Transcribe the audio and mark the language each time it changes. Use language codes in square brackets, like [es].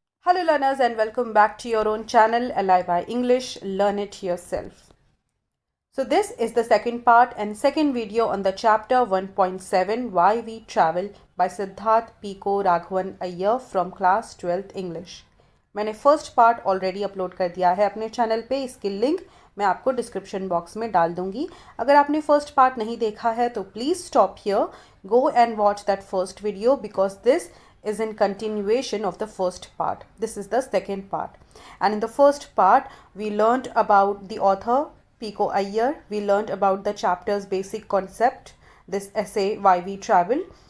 [en] Hello learners and welcome back to your own channel LIY English Learn It Yourself. So this is the second part and second video on the chapter 1.7 Why We Travel by Siddharth Pico Raghavan Iyer from class 12th English. [hi] मैंने first part already upload कर दिया है अपने channel पे, इसकी link मैं आपको description box में डाल दूंगी. अगर आपने फर्स्ट पार्ट नहीं देखा है तो please stop here, [en] go and watch that first video because this is in continuation of the first part. This is the second part. And in the first part, we learned about the author, Pico Iyer. We learned about the chapter's basic concept, this essay, Why We Travel.